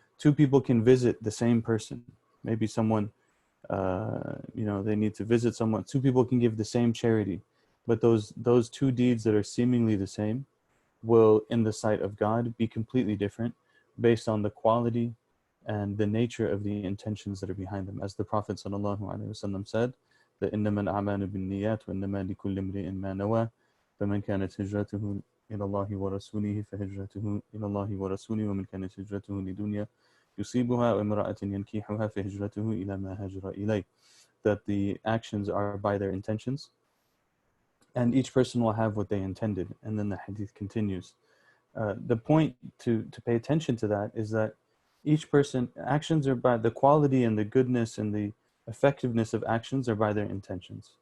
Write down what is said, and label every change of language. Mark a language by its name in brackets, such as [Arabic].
[English] Two people can visit the same person. Maybe someone, they need to visit someone. Two people can give the same charity, but those two deeds that are seemingly the same, will, in the sight of God, be completely different based on the quality and the nature of the intentions that are behind them. As the Prophet ﷺ said, that [Arabic] إِنَّمَا الْأَعْمَالُ بِالنِّيَّاتِ وَإِنَّمَا لِكُلِّ امْرِئٍ مَا نَوَى فَمَنْ كَانَتْ هِجْرَتُهُ إِلَى اللَّهِ وَرَسُولِهِ فَهِجْرَتُهُ إِلَى اللَّهِ وَرَسُولِهِ وَمَنْ كَانَتْ هِجْرَتُهُ لِدُنْيَا يُصِيبُهَا وَامْرَأَةٍ يَنْكِحُهَا فَهِجْرَتُهُ إِلَى مَا هَاجَرَ إِلَيْهِ. [English] That the actions are by their intentions, and each person will have what they intended. And then the hadith continues. The point to pay attention to that is that each person, actions are by the quality and the goodness and the effectiveness of actions are by their intentions.